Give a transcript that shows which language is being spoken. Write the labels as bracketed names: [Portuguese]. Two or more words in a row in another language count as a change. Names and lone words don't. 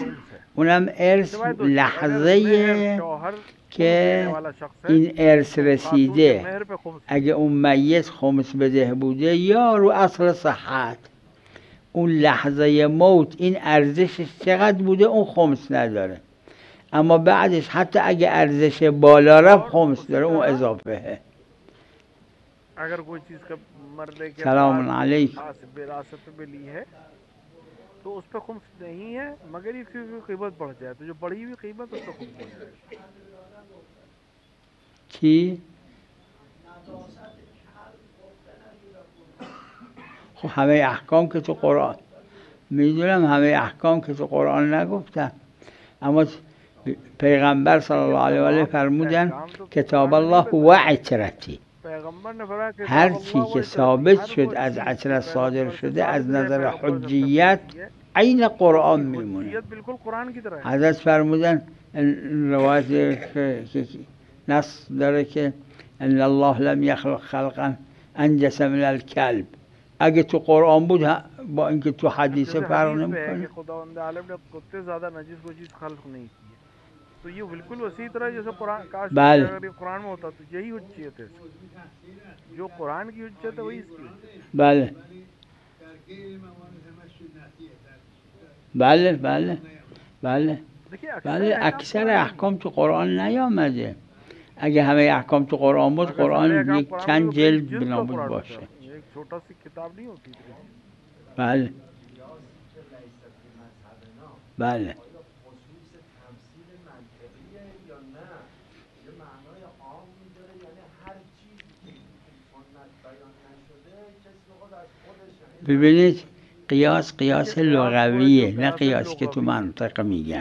[Persian] اونم ارث لحظه که این ارث رسیده. اگه اون میت خمس بده بوده یا رو اصل صحت، اون لحظه موت این ارزشش چقدر بوده اون خمس نداره. اما بعدش حتی اگه ارزش بالا رفت خمس داره، اون اضافه. [Urdu] اگر کوئی چیز کا مرنے کے سلام بعد علیکم. وراثت میں لی ہے تو اس پر خمس نہیں ہے، مگر اس کی قیمت بڑھ جائے تو جو بڑھی ہوئی قیمت اس پر خمس ہو جائے. [Persian] چی؟ خب همه احکام که تو قرآن میدونم، همه احکام که تو قرآن نگفتم، اما پیغمبر [Arabic] صلی الله علیه و آله [Persian] فرمودن [Arabic] کتاب الله و عترتی. [Persian] هر چی که ثابت شد از عترت صادر شده از نظر حجیت عین قرآن میمونه. حضرت فرمودن روایت که نص داره که [Arabic] ان الله لم یخلق خلقا انجس من الکلب. [Persian] اگه تو قرآن بود با اینکه تو حدیثه فرق نمیکنه. خداوند عالم [Urdu] نے کتے زیادہ نجس کوئی چیز خلق نہیں کی ہے، تو یہ بالکل اسی طرح جیسے قرآن کاش اگر یہ قرآن میں ہوتا تو یہی حجیت ہے. جو قرآن کی حجیت ہے وہی اس کی. [Persian] بله بله بله بله بله اکثر احکام تو قرآن نیامده. اگه همه احکام تو قرآن بود، قرآن یک چند جلد بنابود باشه. [Urdu] چھوٹا سی کتاب نہیں ہوتی. [Persian] بله بله ببینید قیاس لغویه، نه قیاس که تو منطق میگن.